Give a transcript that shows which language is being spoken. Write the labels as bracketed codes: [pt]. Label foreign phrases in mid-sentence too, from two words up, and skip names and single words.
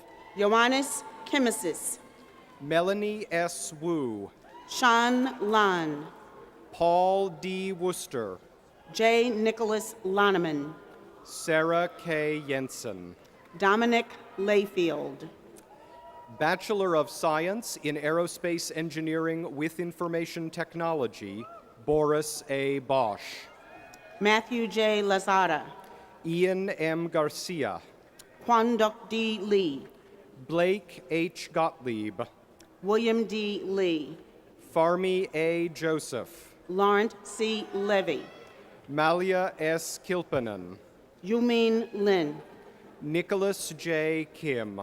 [en] Ioannis Kimesis, Melanie S. Wu, Sean Lan, Paul D. Worcester, J. Nicholas Loneman, Sarah K. Jensen, Dominic Layfield, Bachelor of Science in Aerospace Engineering with Information Technology, Boris A. Bosch, Matthew J. Lazada, Ian M. Garcia, Kwan Duc D. Lee, Blake H. Gottlieb, William D. Lee, Farmi A. Joseph, Laurent C. Levy, Malia S. Kilpanen, Yumin Lin, Nicholas J. Kim,